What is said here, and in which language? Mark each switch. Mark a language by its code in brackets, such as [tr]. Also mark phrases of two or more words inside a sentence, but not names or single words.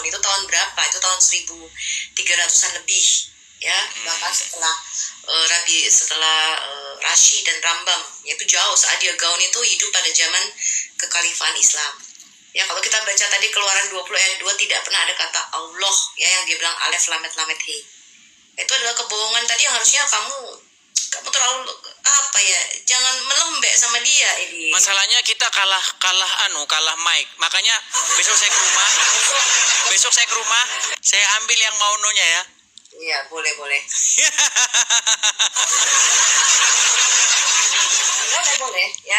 [id] Itu tahun berapa? Itu tahun 1300-an lebih ya. Bahkan setelah Rashi dan Rambam, yaitu jauh. Sa'adiyah Gaon itu hidup pada zaman kekhalifahan Islam. Ya kalau kita baca tadi Keluaran 20 ayat 2 tidak pernah ada kata Allah ya, yang dia bilang [he] אלף למד למד ה. [id] Itu adalah kebohongan tadi yang harusnya kamu terlalu jangan melembek sama dia ini. Masalahnya kita kalah mic. Makanya besok saya ke rumah, saya ambil yang maunonya ya. Iya, boleh. Boleh ya.